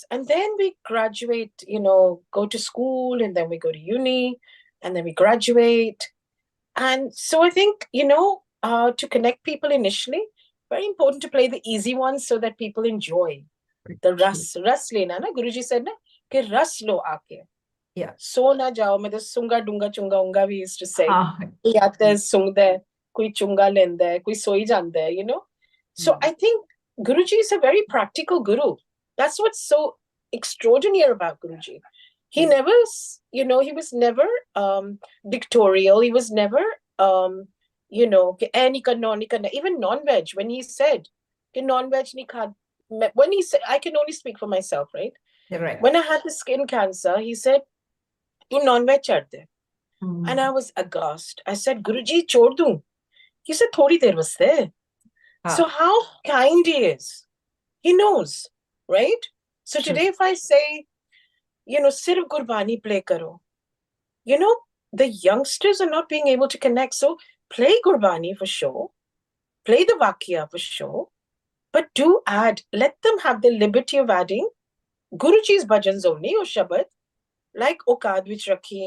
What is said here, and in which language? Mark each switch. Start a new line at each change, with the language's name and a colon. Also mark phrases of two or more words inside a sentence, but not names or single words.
English: And then we graduate, go to school, and then we go to uni, and then we graduate. And so I think, to connect people initially, very important to play the easy ones so that people enjoy.
Punjabi: The ras lena na, Guruji said na, ke ras lo aake.
English: Yeah.
Punjabi: So na jao, matlab sunga dunga chunga unga,
English: we used to say.
Punjabi: Koi aata hai sungda, koi chunga lenda, koi soi janda,
English: So I think Guruji is a very practical guru. That's what's so extraordinary about Guruji. He never, he was never dictatorial. He was never, even non-veg. When he said,
Punjabi: non-veg ni khad,
English: when he said, I can only speak for myself, right? Right. When I had the skin cancer, he said,
Punjabi: "Tu non-veg chhad."
English: And I was aghast. I said,
Hindi: "Guruji, chhod do."
English: He said,
Punjabi: "Thodi der vaste."
English: So how kind he is. He knows, right? So today if I say,
Hindi: sirf Gurbani play karo,
English: the youngsters are not being able to connect. So play Gurbani for sure, play the Vakya for sure, but do add, let them have the liberty of adding Guruji's bhajans only, or Shabad, like Okad which Rakhi.